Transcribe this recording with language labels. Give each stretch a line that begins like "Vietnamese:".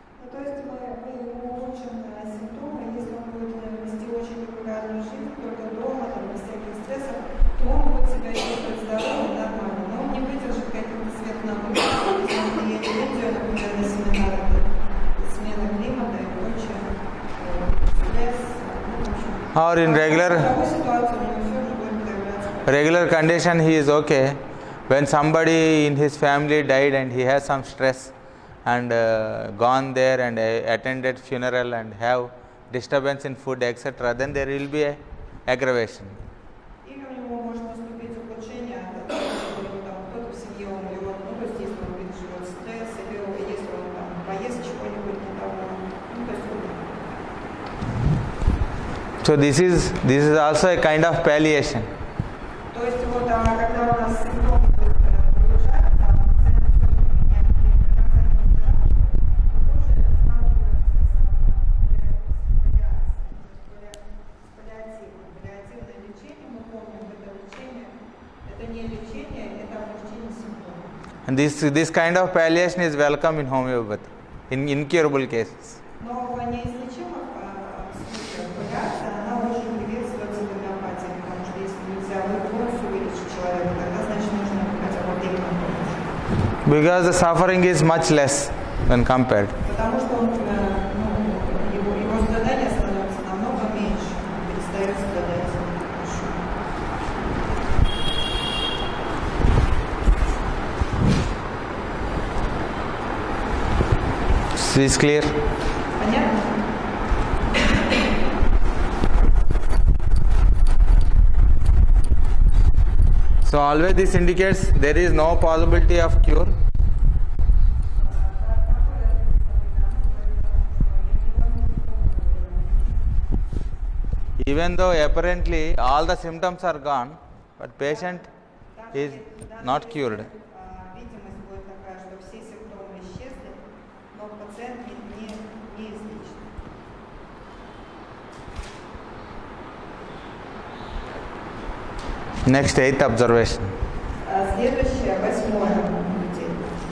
Russian: То есть мы ему улучшим симптомы, если он будет вести очень регулярную жизнь, только дома, там, без всяких стрессов, то он будет себя чувствовать здоровым, нормально. Но он не выдержит каких-то сверхнагрузок, если он едет в Индию, например, на семинары, смена климата и прочее, стресс, в общем.
English: Or in
Russian: такой ситуации у него все же будет проявляться.
English: regular condition, he is okay. When somebody in his family died and he has some stress and gone there and attended funeral and have disturbance in food, etc., then there will be a aggravation.
Russian: Или у него может наступить ухудшение от того, что там кто-то в семье умрет, ну, то есть если он переживет стресс, или если он там поест чего-нибудь не того, ну, то есть
English: So this is also a kind of palliation.
Russian: То есть вот когда у нас симптомы улучшаются, пациент паллиативное лечение, мы помним, это лечение, это не лечение, это облегчение симптомов.
English: And this kind of palliation is welcome in homeopathy, in incurable cases.
Russian: Но в неизлечимых случаях паллиация, она очень приветствуется в гомеопатии, потому что если нельзя полностью вылечить человека, тогда значит нужно хотя бы временно помочь.
English: Because the suffering is much less when compared.
Russian: Потому что его страдания становятся намного меньше, он перестает страдать.
English: Is clear?
Russian: Понятно?
English: So always this indicates there is no possibility of cure. Even though apparently all the symptoms are gone, but patient is not cured.
Russian: Видимость будет такая, что все симптомы исчезли, но пациент не излечен.
English: Next, 8th observation.
Russian: Следующее, 8-е наблюдение.